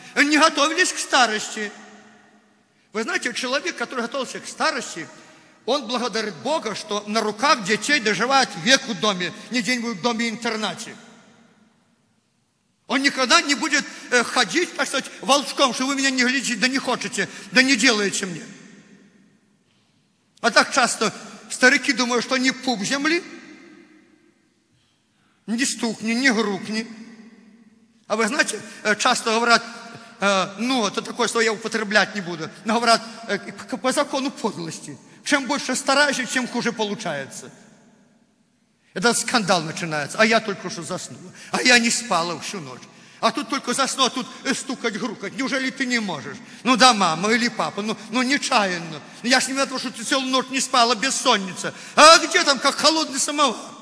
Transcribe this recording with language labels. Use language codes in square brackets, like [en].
[ru] Не готовились к старости. Вы знаете, человек, который готовился к старости, он благодарит Бога, что на руках детей доживает век в доме, не где-нибудь в доме-интернате. Он никогда не будет ходить, так сказать, волчком, что вы меня не глядите, да не хотите, да не делаете мне. А так часто старики думают, что они пуп земли. [uk] Ні стукні, ні грукні. А ви знаєте, часто говорять, ну, то таке, що я употребляти не буду. Но говорять, по закону подлості. Чим більше стараєшся, чим хуже виходить. [ru] Это скандал начинается, а я только что заснула, а я не спала всю ночь. А тут только заснула, а тут стукать, грукать, неужели ты не можешь? Ну да, мама или папа, ну нечаянно. Я ж не знаю, что ты целую ночь не спала, бессонница. А где там, как холодный самовар?